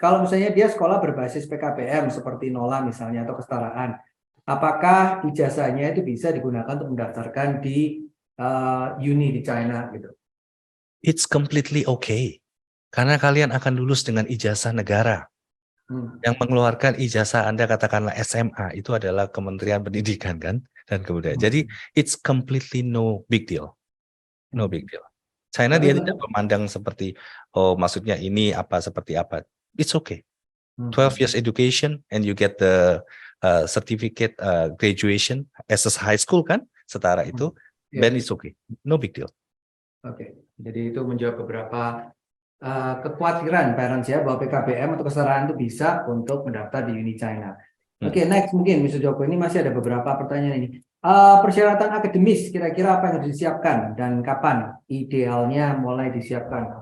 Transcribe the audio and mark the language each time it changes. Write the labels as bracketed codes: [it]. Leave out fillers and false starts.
[id] Kalau misalnya dia sekolah berbasis PKBM seperti Nola misalnya atau kesetaraan, apakah ijazahnya itu bisa digunakan untuk mendaftarkan di uni di China gitu? [en] It's completely okay. [id] Karena kalian akan lulus dengan ijazah negara. Yang mengeluarkan ijazah Anda katakanlah SMA itu adalah Kementerian Pendidikan kan dan Kebudayaan. [en] Jadi it's completely no big deal. No big deal. [id] China dia tidak memandang seperti maksudnya ini apa seperti apa. [en] It's okay. 12 years education and you get the certificate graduation as a high school [id] kan setara itu, [en] then it's okay. No big deal. [id] Oke. Jadi itu menjawab beberapa kekhawatiran parents ya bahwa PKBM atau kesetaraan itu bisa untuk mendaftar di uni China. Oke, next mungkin Mr. Joko, ini masih ada beberapa pertanyaan ini. Persyaratan akademis kira-kira apa yang harus disiapkan dan kapan idealnya mulai disiapkan?